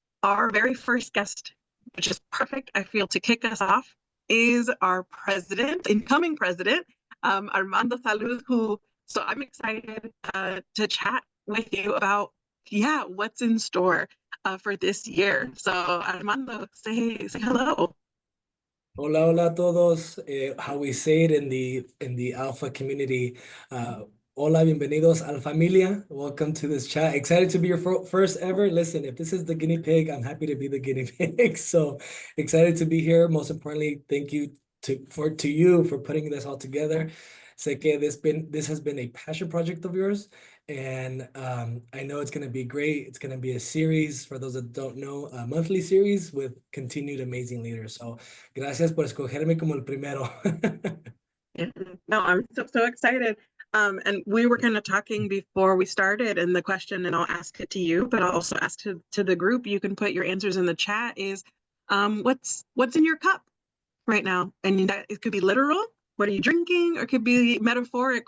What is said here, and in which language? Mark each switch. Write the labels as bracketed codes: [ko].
[en] Our very first guest, which is perfect, I feel, to kick us off, is our president, incoming president, Armando Salud, who, so I'm excited to chat with you about, yeah, what's in store for this year. So Armando, say hello. [es] Hola, hola a todos. [en] How we say it in the Alpha community. [es] Hola, bienvenidos a la familia. [en] Welcome to this chat. Excited to be your first ever. Listen, if this is the guinea pig, I'm happy to be the guinea pig. So excited to be here. Most importantly, thank you to you for putting this all together. [es] Sé que [en] this has been a passion project of yours, and I know it's going to be great. It's going to be a series, for those that don't know, a monthly series with continued amazing leaders. [es] So gracias por escogerme como el primero. [en] Yeah, no, I'm so excited. And we were kind of talking before we started, and the question, and I'll ask it to you, but I'll also ask to the group. You can put your answers in the chat. Is what's in your cup right now? And that it could be literal. What are you drinking? Or it could be metaphoric.